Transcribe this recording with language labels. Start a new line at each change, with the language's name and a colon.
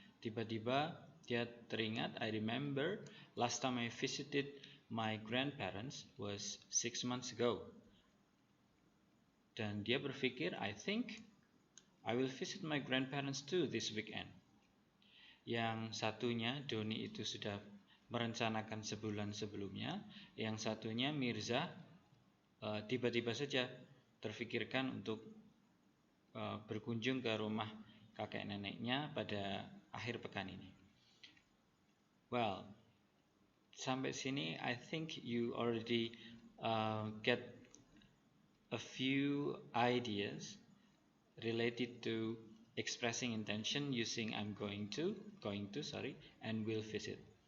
Indonesian: Tiba-tiba dia teringat,
English: I remember last time I visited my grandparents was 6 months ago.
Indonesian: Dan dia berpikir,
English: I think I will visit my grandparents too this weekend.
Indonesian: Yang satunya, Doni itu sudah merencanakan sebulan sebelumnya. Yang satunya, Mirza, tiba-tiba saja terfikirkan untuk berkunjung ke rumah kakek neneknya pada akhir pekan ini.
English: Well,
Indonesian: sampai sini
English: I think you already get a few ideas related to expressing intention using I'm going to, and will visit.